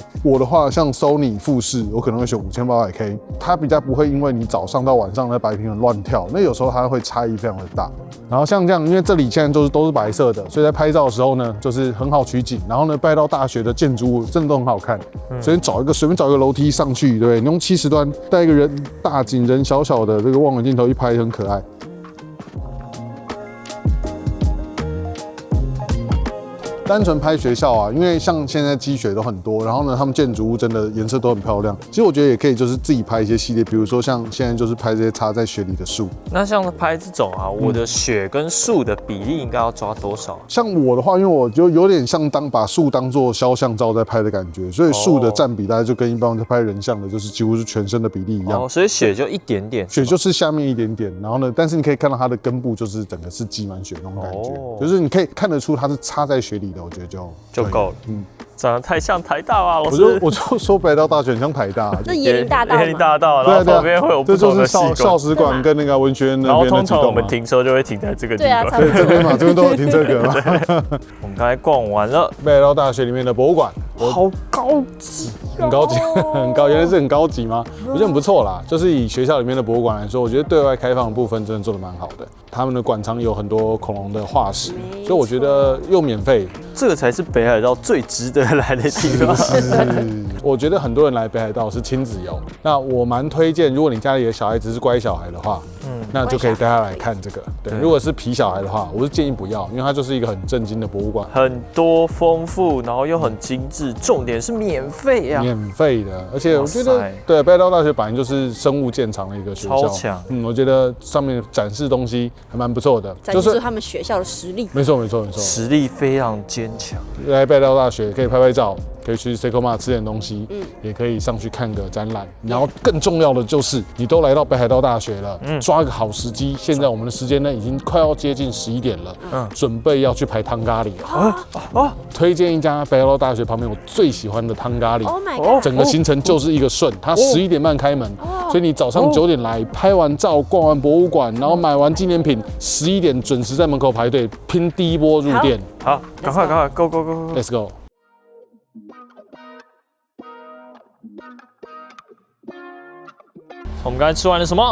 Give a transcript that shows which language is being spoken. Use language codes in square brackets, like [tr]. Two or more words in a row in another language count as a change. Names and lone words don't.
[zh] 我的話，像 Sony 富士，我可能會選5800K， 它比較不會因為你早上到晚上的白平衡亂跳，那有時候它會差異非常的大。然後像這樣，因為這裡現在都是白色的，所以在拍照的時候呢，就是很好取景。然後呢，拜刀大學的建築物真的都很好看，所以隨便找一個樓梯上去，对不對？你用70端帶一個人大景人小小的這個望遠鏡頭一拍，很可愛。单純拍學校啊，因為像現在積雪都很多，然後呢，他們建築物真的顏色都很漂亮。其實我覺得也可以，就是自己拍一些系列，比如說像現在就是拍這些插在雪裡的樹。那像拍這種啊，我的雪跟樹的比例應該要抓多少？像我的話，因为我就有點像把樹當做肖像照在拍的感覺，所以樹的占比大概就跟一般在拍人像的，就是幾乎是全身的比例一樣。所以雪就一點點，雪就是下面一點點，然後呢，但是你可以看到它的根部就是整個是積滿雪那種感覺，就是你可以看得出它是插在雪裡的，我覺得就夠了。長得太像台大啊！我就說北刀大學很像台大，那椰林大道嘛，椰林大道，然后旁邊會有不同的系館，少時館跟那個文學院那邊的。然後通常我們停車就會停在這個地方，對，這邊嘛，這邊都有停車格嘛。我們剛才逛完了北刀大學裡面的博物館，好高級，很高級，很高，原來是很高級嗎？我覺得很不錯啦，就是以學校裡面的博物館來說，我覺得對外開放的部分真的做得蠻好的。他們的館藏有很多恐龍的化石，所以我覺得又免費，這個才是北海道最值得來的地方。我覺得很多人來北海道是親子遊，那我蠻推薦，如果你家裡的小孩子是乖小孩的話，那就可以帶他來看這個。對，如果是皮小孩的話，我是建議不要，因為它就是一個很震驚的博物館，很多豐富，然後又很精緻，重點是免費啊，免費的，而且我覺得對北海道大學本來就是生物見長的一個學校，超強。我覺得上面展示東西還蠻不錯的，展示出他們學校的實力。沒錯，實力非常堅強。來北海道大學可以拍拍照，可以去 Seikoma 吃點東西，也可以上去看個展覽。然後更重要的就是，你都來到北海道大學了，抓個好時機。現在我們的時間呢，已經快要接近11點了，準備要去排湯咖喱了。推薦一家北海道大學旁邊我最喜歡的湯咖喱。 [en] Oh my god！ [zh] 整個行程就是一個順，它11點半開門，所以你早上9點來，拍完照，逛完博物館，然後買完紀念品，11點準時在門口排隊拼第一波入店。好，趕快 ，Go [en] Let's go！ [zh] 我們剛才吃完了什麼？